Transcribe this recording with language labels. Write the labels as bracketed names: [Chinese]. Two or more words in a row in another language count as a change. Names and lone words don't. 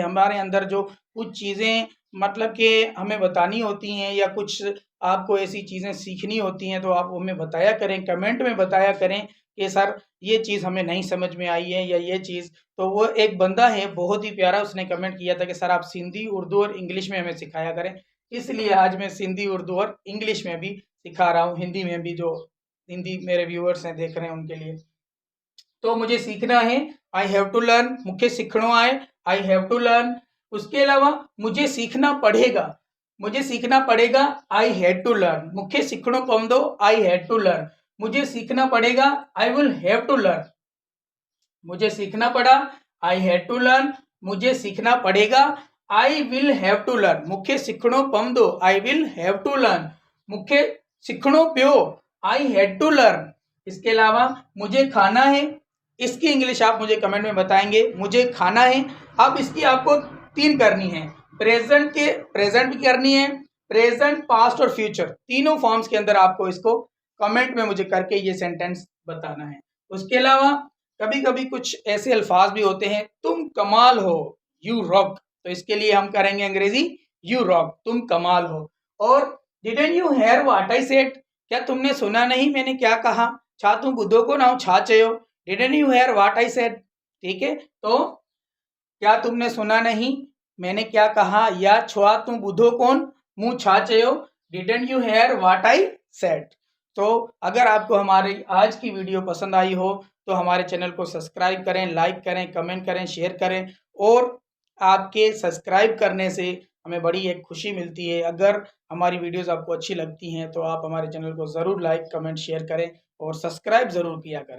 [Hindi] हमारे अंदर जो कुछ चीज़ें मतलब कि हमें बतानी होती हैं या कुछ आपको ऐसी चीज़ें सीखनी होती हैं तो आप हमें बताया करें, कमेंट में बताया करें कि सर ये चीज़ हमें नहीं समझ में आई है या ये चीज़। तो वो एक बंदा है बहुत ही प्यारा, उसने कमेंट किया था कि सर आप सिंधी, उर्दू और इंग्लिश में हमें सिखाया करें। इसलिए आज मैं सिंधी, उर्दू और इंग्लिश में भी सिखा रहा हूँ, हिंदी में भी, जो हिंदी मेरे व्यूअर्स हैं देख रहे हैं उनके लिए। तो मुझे सीखना है, [English] I have to learn, [Sindhi] मूंखे सीखणो आहे, [English] I have to learn. [Hindi] उसके अलावा मुझे सीखना पड़ेगा, मुझे सीखना पड़ेगा, [English] I had to learn, [Sindhi] मूंखे सीखणो पवंदो, [English] I had to learn, [Hindi] मुझे सीखना पड़ेगा, [English] I will have to learn, [Hindi] मुझे सीखना पड़ा, [English] I had to learn, [Hindi] मुझे सीखना पड़ेगा, [English] I will have to learn, [Sindhi] मूंखे सीखणो पवंदो, [English] I will have to learn, [Sindhi] मूंखे सीखणो पियो, [English] I had to learn. [Hindi] इसके अलावा मुझे खाना है, इसकी इंग्लिश आप मुझे कमेंट में बताएंगे, मुझे खाना है। अब इसकी आपको 3 करनी है, प्रेजेंट भी करनी है, [English] present, past [Hindi] और फ्यूचर, तीनों फॉर्म्स के अंदर आपको इसको कमेंट में मुझे करके ये सेंटेंस बताना है। उसके अलावा कभी कभी कुछ ऐसे अल्फाज भी होते हैं, तुम कमाल हो, [English] you rock, [Hindi] तो इसके लिए हम करेंगे अंग्रेजी [English] you rock, [Hindi] तुम कमाल हो। [English] और didn't you hear what I said, [Hindi] क्या तुमने सुना नहीं मैंने क्या कहा, [Sindhi] छा तू बुधो को ना छा चयो, [English] didn't you hear what I said, [Hindi] ठीक है। तो क्या तुमने सुना नहीं मैंने क्या कहा, या [Sindhi] छुआ तू बुधो कौन, मुंह छा चयो, [English] didn't you hear what I said. [Hindi] तो अगर आपको हमारी आज की वीडियो पसंद आई हो तो हमारे चैनल को सब्सक्राइब करें, लाइक करें, कमेंट करें, शेयर करें, और आपके सब्सक्राइब करने से हमें बड़ी एक खुशी मिलती है। अगर हमारी वीडियोस आपको अच्छी लगती हैं तो आप हमारे चैनल को ज़रूर [English] like, comment, share [Hindi] करें और सब्सक्राइब ज़रूर किया करें।